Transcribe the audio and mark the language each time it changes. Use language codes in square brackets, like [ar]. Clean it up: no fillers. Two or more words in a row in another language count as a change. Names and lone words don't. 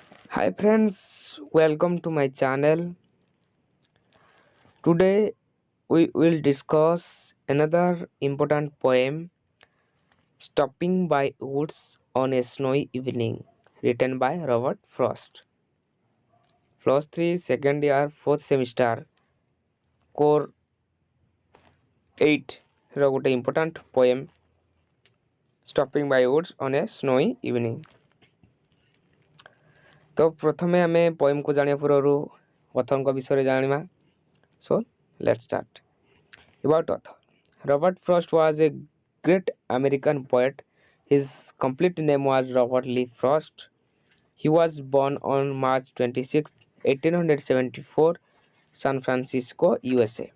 [en] Hi friends, welcome to my channel. Today we will discuss another important poem, Stopping by Woods on a Snowy Evening, written by Robert Frost. Plus 3 second year 4th semester core 8 [or] ର ଗୋଟେ [en] important poem Stopping by Woods on a Snowy Evening. [or] ତ ପ୍ରଥମେ ଆମେ poemକୁ ଜାଣିବା ପୂର୍ବରୁ ଅଥରଙ୍କ ବିଷୟରେ ଜାଣିବା. [en] So let's start. About author. Robert Frost was a great American poet. His complete name was Robert Lee Frost. He was born on March 26, 1874, San Francisco, USA.